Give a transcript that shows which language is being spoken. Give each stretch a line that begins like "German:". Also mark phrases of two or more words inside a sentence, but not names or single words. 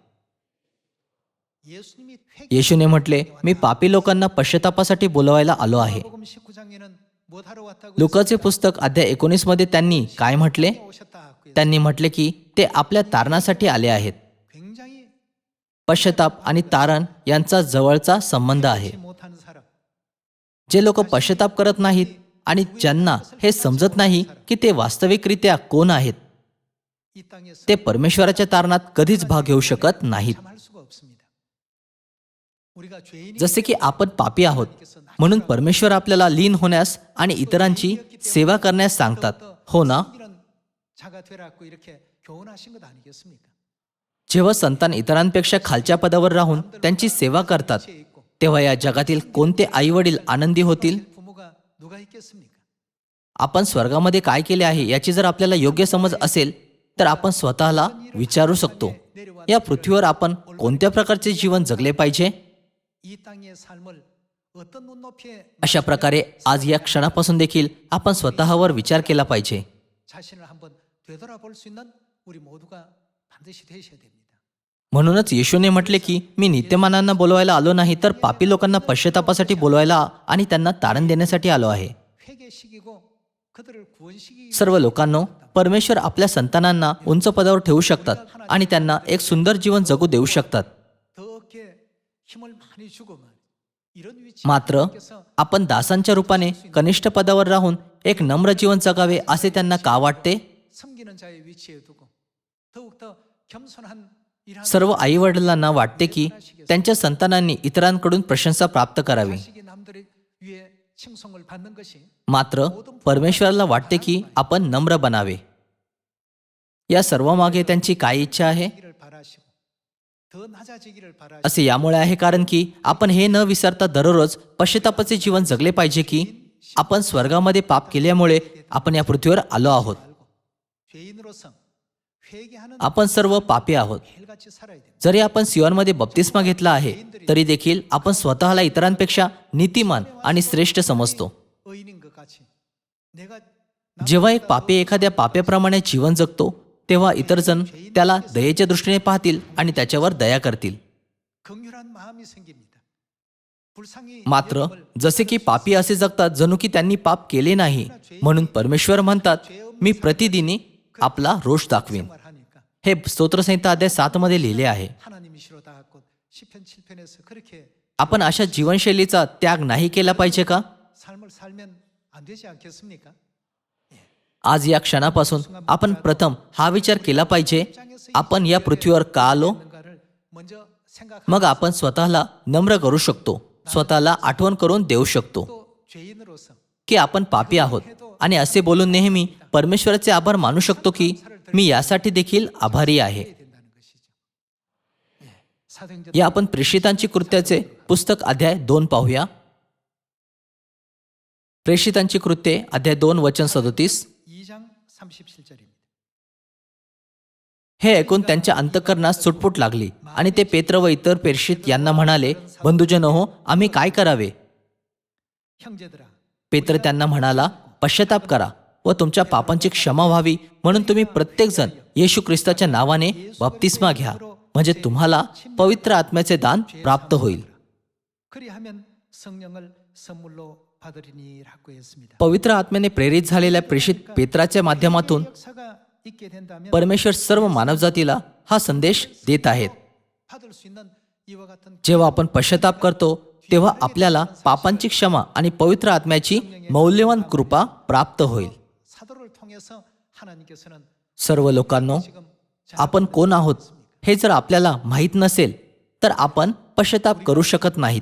Marathi: येशूने म्हटले, मी पापी लोकांना पश्चातापासाठी बोलवायला आलो आहे. लूकाचे पुस्तक अध्याय 19 मध्ये त्यांनी काय म्हटले? त्यांनी म्हटले की ते आपल्या तारणासाठी आले आहेत. पश्चाताप आणि तारण यांचा जवळचा संबंध आहे.
Korean: 못하는 사람,
Marathi: जे लोक पश्चाताप करत नाहीत आणि ज्यांना हे समजत नाही की ते वास्तविकरित्या कोण आहेत,
Korean: 이 땅에서
Marathi: ते परमेश्वराच्या तारणात कधीच भाग घेऊ शकत नाहीत.
Korean: 참할 수가 없습니다. 우리가 죄인이
Marathi: जसे की आपण पापी आहोत म्हणून परमेश्वर आपल्याला लीन होण्यास आणि इतरांची सेवा करण्यास सांगतात, हो ना?
Korean: 이런 자가 되라고 이렇게 교훈하신 것 아니겠습니까?
Marathi: जेव्हा संतान इतरांपेक्षा खालच्या पदावर राहून त्यांची सेवा करतात, तेव्हा या जगातील कोणते आई वडील आनंदी होतील?
Korean: 부모가 누가 있겠습니까?
Marathi: आपण स्वर्गामध्ये काय केले आहे याची जर आपल्याला योग्य समज असेल तर आपण स्वतःला विचारू शकतो, या पृथ्वीवर आपण कोणत्या प्रकारचे जीवन जगले पाहिजे.
Korean: 이 땅의 삶을 어떤 눈높이에
Marathi: अशा प्रकारे आज या क्षणापासून देखील आपण स्वतःवर विचार केला पाहिजे.
Korean: 자신을 한번 되돌아볼 수 있는 우리 모두가 반드시 되셔야 됩니다.
Marathi: म्हणूनच येशूने म्हटले की मी नित्यमानांना बोलवायला आलो नाही तर पापी लोकांना पश्चातापासाठी बोलवायला आणि त्यांना तारण देण्यासाठी आलो आहे.
Korean: 회개시키고 그들을 구원시키기
Marathi: सर्व लोकांनो, परमेश्वर आपल्या संतानांना उंच पदावर ठेवू शकतात आणि त्यांना एक सुंदर जीवन जगू देऊ शकतात.
Korean: 더 얻게 힘을 많이 주고 이런 위치
Marathi: मात्र आपण दासांच्या रूपाने कनिष्ठ पदावर राहून एक नम्र जीवन जगावे असे त्यांना का वाटते?
Korean: 섬기는 자의 위치에 두고 더욱더 겸손한 일하는
Marathi: सर्व आई वडिलांना वाटते की त्यांच्या संतानांनी इतरांकडून प्रशंसा प्राप्त करावी.
Korean: 자식이 남들의 위에 칭송을 받는 것이
Marathi: मात्र परमेश्वराला वाटते की आपण नम्र बनावे. या सर्वामागे त्यांची काय इच्छा आहे?
Korean: 를 바라시고 더 낮아지기를 바라시고
Marathi: असे यामुळे आहे कारण की आपण हे न विसरता दररोज पश्चातापाचे जीवन जगले पाहिजे की आपण स्वर्गामध्ये पाप केल्यामुळे आपण या पृथ्वीवर आलो आहोत.
Korean: 죄인으로서 회개하는
Marathi: आपण सर्व पापी आहोत.
Korean: 헬같이 살아야 됩니다.
Marathi: जरी आपण सियोनमध्ये बप्तिस्मा घेतला आहे तरी देखील आपण स्वतःला इतरांपेक्षा नीतिमान आणि श्रेष्ठ समजतो.
Korean: 의인인 것 같이 내가
Marathi: जेव्हा एक पापी एखाद्या पाप्याप्रमाणे जीवन जगतो तेव्हा इतर जण त्याला दयेच्या दृष्टीने पाहतील आणि त्याच्यावर दया करतील.
Korean: 긍휼한 마음이 생깁니다. 불쌍히
Marathi: मात्र जसे की पापी असे जगतात जणू की त्यांनी पाप केले नाही, म्हणून परमेश्वर म्हणतात, मी प्रतिदिनी आपला रोष दाखवीन.
Korean: 생활하니까
Marathi: हे स्तोत्रसंहिता अध्याय 7 मध्ये लिहिले आहे.
Korean: 하나님이시로 다하고 시편 7편에서 그렇게
Marathi: आपण अशा जीवनशैलीचा त्याग नाही केला पाहिजे का?
Korean: 삶을 살면 안 되지 않겠습니까?
Marathi: आज या क्षणापासून आपण प्रथम हा विचार केला पाहिजे, आपण या पृथ्वीवर का आलो?
Korean: 뭔가를 먼저 생각
Marathi: मग आपण स्वतःला नम्र करू शकतो, स्वतःला आठवण करून देऊ शकतो
Korean: 또 죄인으로서
Marathi: की आपण पापी आहोत आणि असे बोलून नेहमी परमेश्वराचे आभार मानू शकतो की मी यासाठी देखील आभारी आहे.
Korean: 된다는 것이죠. 사도행전
Marathi: या आपण प्रेषितांची कृत्याचे पुस्तक अध्याय 2 पाहूया. प्रेषितांची कृत्ये अध्याय 2 वचन 37.
Korean: 2장 37절입니다.
Marathi: हे ऐकून त्यांच्या अंतःकरणास सुटफुट लागली आणि ते पेत्र व इतर प्रेषित यांना म्हणाले, बंधुजन हो, आम्ही काय करावे?
Korean: 형제들아
Marathi: पेत्र त्यांना म्हणाला, पश्चाताप करा व तुमच्या पापांची क्षमा व्हावी म्हणून तुम्ही प्रत्येकजण येशू ख्रिस्ताच्या नावाने बप्तिस्मा घ्या, म्हणजे तुम्हाला पवित्र आत्म्याचे दान प्राप्त होईल.
Korean: 그리하면 성령을 선물로 받으리니라고 했습니다.
Marathi: पवित्र आत्म्याने प्रेरित झालेल्या प्रेषित पेत्राच्या माध्यमातून
Korean: 역사가 있게 된다면
Marathi: परमेश्वर सर्व मानवजातीला हा संदेश देत आहेत.
Korean: 받을 수 있는 이와 같은
Marathi: जेव्हा आपण पश्चाताप करतो तेव्हा आपल्याला पापांची क्षमा आणि पवित्र आत्म्याची मौल्यवान कृपा प्राप्त होईल.
Korean: 사도를 통해서 하나님께서는
Marathi: सर्व लोकांनो,
Korean: 지금
Marathi: आपण कोण आहोत हे जर आपल्याला माहीत नसेल तर आपण पश्चाताप करू शकत नाहीत.